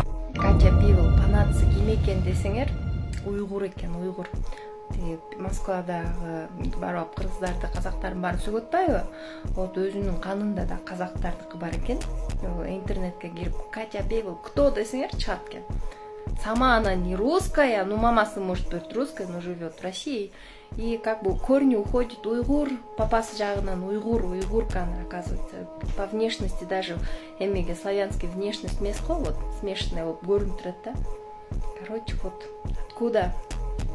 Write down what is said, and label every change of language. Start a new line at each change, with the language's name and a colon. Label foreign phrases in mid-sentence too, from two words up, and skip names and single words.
Kyrgyz: Катя Бибол панатсы ким экен десеңер, уйгур экен, уйгур. Москвадагы барып кыргыздарды, казактардын баарын сөгөтпайбы? Вот өзүнүн канында да казактардыкы бар экен. Интернетке кирип Катя Бибол кто десеңер чыгат экен.
Russian: Сама она не русская, ну мамасы может быть русская, но живет в России. И как бы корни уходит уйгур,
Kyrgyz: папасы жагынан
Russian: уйгурка она, оказывается. По внешности даже эмеге славянский внешность
Kyrgyz: эмес го,
Russian: вот смешанная вот
Kyrgyz: көрүнүп турат да.
Russian: Короче, вот откуда